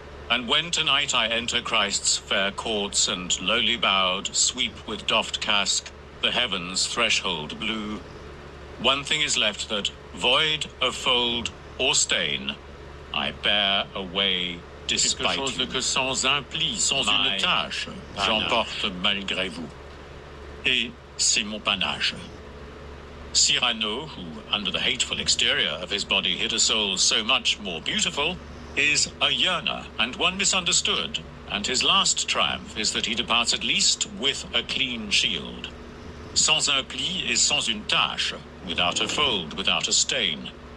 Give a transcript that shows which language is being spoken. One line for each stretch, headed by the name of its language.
English: And when tonight I enter Christ's fair courts and lowly bowed sweep with doffed casque the heavens' threshold blue, one thing is left that, void of fold or stain, I bear away despite
French: Quelque chose
English: you.
French: que sans un pli, sans une tache, j'emporte malgré vous. Et c'est mon panache.
English: Cyrano, who under the hateful exterior of his body hid a soul so much more beautiful, is a yearner and one misunderstood, and his last triumph is that he departs at least with a clean shield.
French: Sans un pli is sans une tache,
English: without a fold, without a stain.